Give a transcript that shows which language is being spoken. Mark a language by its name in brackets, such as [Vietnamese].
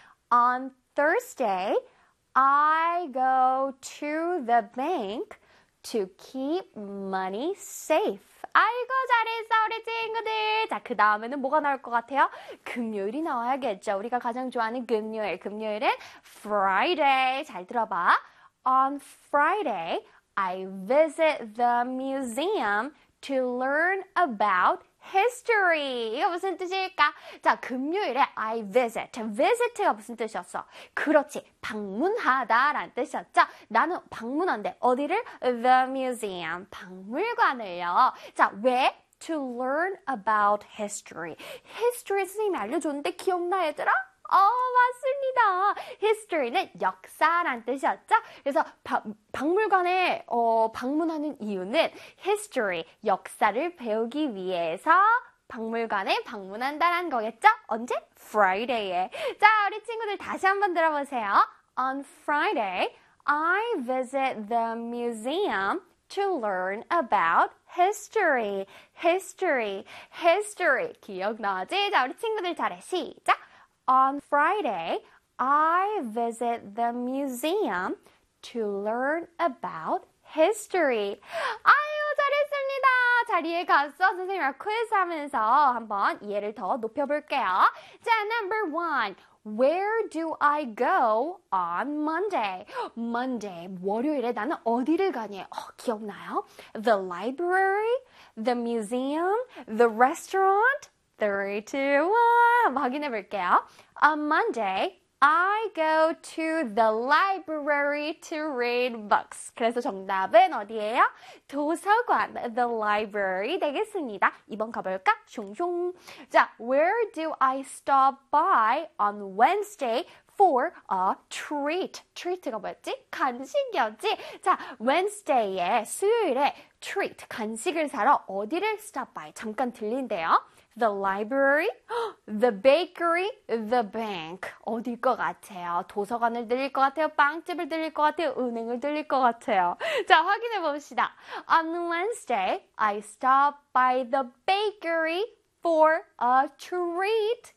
[English] On Thursday, I go to the bank to keep money safe. [Korean] 아이고, 잘했어, 우리 친구들. 자, 그 다음에는 뭐가 나올 것 같아요? 금요일이 나와야겠죠. 우리가 가장 좋아하는 금요일. 금요일은 Friday. 잘 들어봐. [English] On Friday, I visit the museum to learn about history. [Korean] 이거 무슨 뜻일까? 자, 금요일에 [English] I visit. [Korean] visit가 무슨 뜻이었어? 그렇지. 방문하다라는 뜻이었죠? 나는 방문한대. 어디를? [English] The museum. [Korean] 박물관을요. 자, 왜? [English] To learn about history. [Korean] history 선생님이 알려줬는데 기억나, 얘들아? 맞습니다. history는 역사란 뜻이었죠? 그래서 박물관에 방문하는 이유는 history, 역사를 배우기 위해서 박물관에 방문한다는 거겠죠? 언제? Friday에. 자, 우리 친구들 다시 한번 들어보세요. [English] On Friday, I visit the museum to learn about history. [Korean] history, history. 기억나지? 자, 우리 친구들 잘해. 시작! [English] On Friday, I visit the museum to learn about history. [Korean] 아유, 잘했습니다. 자리에 갔어. 선생님이랑 퀴즈하면서 한번 이해를 더 높여볼게요. [English] 자, number one. Where do I go on Monday? [Korean] Monday, 월요일에 나는 어디를 가니? 기억나요? [English] The library, the museum, the restaurant. 3, 2, 1. [Korean] 확인해 볼게요. [English] On Monday, I go to the library to read books. [Korean] 그래서 정답은 어디예요? 도서관, the library 되겠습니다. 이번 가볼까? 숑숑. [English] 자, where do I stop by on Wednesday for a treat? treat가 [Korean] 뭐였지? 간식이었지? 자, Wednesday에, 수요일에 treat, 간식을 사러 어디를 stop by? 잠깐 들린대요. [English] The library, the bakery, the bank. [Korean] 어딜 것 같아요? 도서관을 들릴 것 같아요? 빵집을 들릴 것 같아요? 은행을 들릴 것 같아요? 자, 확인해 봅시다. [English] On Wednesday, I stop by the bakery for a treat.